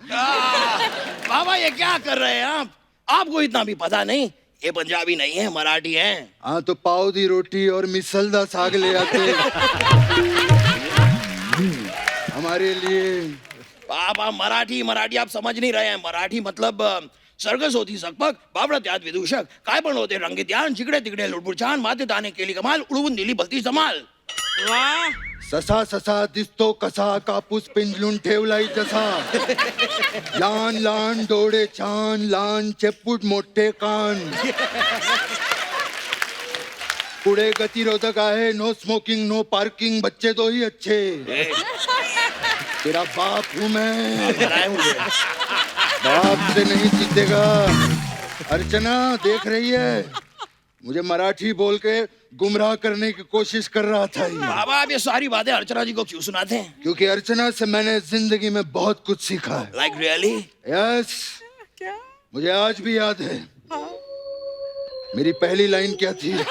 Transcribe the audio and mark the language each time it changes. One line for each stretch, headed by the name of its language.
Hindi: पापा ये क्या कर रहे हैं आप? आपको इतना भी पता नहीं, ये पंजाबी नहीं है, मराठी है। हाँ तो पाव दी रोटी और मिसल दा साग ले आते हमारे लिए। पापा मराठी आप समझ नहीं रहे हैं।
Marathi: मराठी मतलब सर्कस होती सकपक, बाबरा त्यात विदूषक, काय पण होते रंगीत यान, जिकडे तिकडे लुडबुडछान, माते दाणे केली कमाल, उडवून दिली भलती समाल।
Hindi: वाह
Marathi: ससा ससा दिसतो कसा, कापूस पिंजलून ठेवलाय जसा, लहान लहान डोळे छान, लहान चेपूट मोठे कान, पुढे गतिरोधक आहे, नो स्मोकिंग नो पार्किंग,
Hindi: बच्चे तो ही अच्छे, तेरा बाप हूं मैं, बनाए मुझे। बाप से नहीं जीतेगा। अर्चना देख रही है, मुझे मराठी बोल के गुमराह करने की कोशिश कर रहा था ये। बाबा आप ये सारी बातें अर्चना जी को क्यों सुनाते हैं? क्योंकि अर्चना से मैंने जिंदगी में बहुत कुछ सीखा है।
English: Like really?
Hindi: यस, मुझे आज भी याद है मेरी पहली लाइन क्या थी।